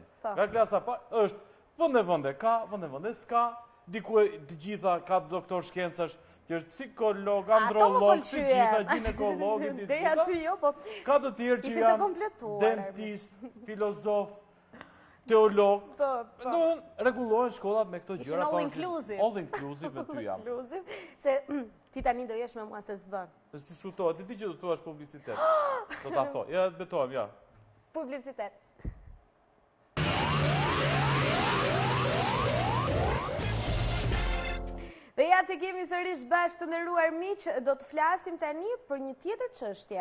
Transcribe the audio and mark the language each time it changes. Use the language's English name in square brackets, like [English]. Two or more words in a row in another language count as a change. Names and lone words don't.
[Albanian] Nga klasa parë është vende ka, vende s'ka, diku të gjitha ka doktor shkencash, që është psikolog, androlog, të gjitha, ginekolog, ka të tjerë që janë dentist, filozof, teolog. Do rregullohen shkollat me këto gjëra. [English] All inclusive. All inclusive [Albanian] me ty jam. Se ti tani do jesh me mua se s'bën. Si shfutohet, ti që do të thuash publicitet. Do ta thoj. Ja, betohem, ja. Publicitet. Dhe ja të kemi sërish bashkë të nderuar miq, do të flasim tani për një tjetër çështje.